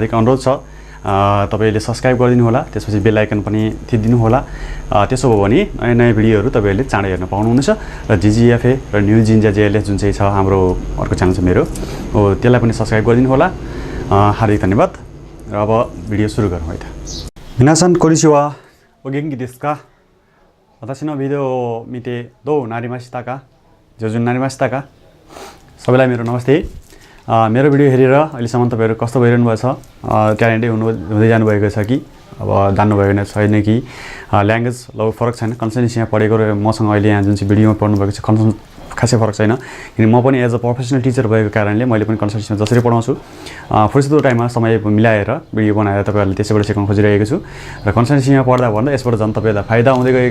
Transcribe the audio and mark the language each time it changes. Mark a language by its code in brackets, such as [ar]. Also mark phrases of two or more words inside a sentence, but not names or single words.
[ne] हार्दिक अनुरोध छ तपाईले सब्स्क्राइब गरिदिनु होला त्यसपछि [en] bell icon [ne] पनि थिचिदिनु होला त्यसो भयो भने नयाँ नयाँ भिडियोहरू तपाईले चाँडै हेर्न पाउनुहुनेछ र जिजिएफए र न्यू जिन्जा जेएलएस जुन चाहिँ छ हाम्रो अर्को च्यानल छ मेरो हो त्यसलाई पनि सब्स्क्राइब गरिदिनु होला हार्दिक धन्यवाद र अब भिडियो सुरु गरौँ है त [ja] 皆さんこんにちはお元気ですか私のビデオを見てどうなりましたか上手になりましたか [ne] सबैलाई मेरो नमस्ते मेरो भिडियो हेरेर अहिलेसम्म तपाईहरु कस्तो भइरहनु भएको छ ट्यालेन्टै हुँदै जानु भएको छ कि अब जान्नु भएको छैन कि ल्याङ्ग्वेज लगभग फरक छैन कन्सल्टेन्सीमा पढेको र मसँग अहिले यहाँ जुन चाहिँ भिडियोमा पढ्नु भएको छ खासै फरक छैन किन म पनि [en] as a professional teacher [ne] भएको कारणले मैले पनि कन्सल्टेन्सीमा जसरी पढाउँछु फुर्सदको टाइममा समय मिलाएर भिडियो बनाएर तपाईहरुले त्यसैबाट सिकाउन खोजिरहेको छु र कन्सल्टेन्सीमा पढ्दा भन्दा यसबाट झन् तपाईहरुलाई फाइदा हुँदै गएको